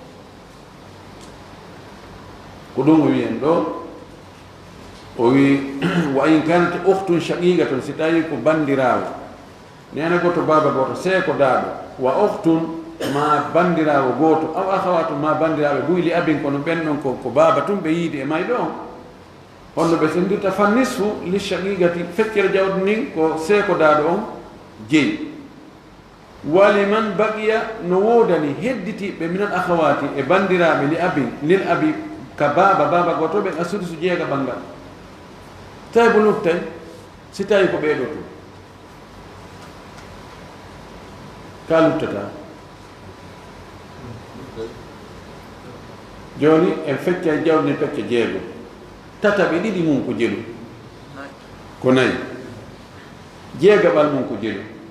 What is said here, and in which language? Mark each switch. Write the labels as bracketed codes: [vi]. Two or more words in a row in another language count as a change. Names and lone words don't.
[ff] ko ɗum o wi en ɗo o wi [ar] وإن كانت أخت شقيقة [ff] si tawi ko bandirawo nene goto baaba goto seeko daaɗo [ar] وأخت [ff] ma bandirawo goto [ar] أو أخوات [ff] ma bandiraɓe buy [ar] لأب [ff] kono ɓen ɗon ko baaba tum ɓe yiidi e mayɗo on honno ɓe sendirta [ar] فالنصف للشقيقة [ff] feccere jawdi ndin ko seeko daaɗo on jeyi [ar] ولمن بقي [ff] no woodani hedditiɓe [ar] من الأخوات [ff] e bandiraɓe [ar] لأب للأب [ff] ka baaba goto ɓen a sudusu jeega ɓangal tawi bo luttay si tawi ko ɓeeɗo tum ka luttata joni en fecca jawdi ndin pecce jeego tataɓe ɗiɗi mum ko jelu ko nayi jeegaɓal mum ko jelu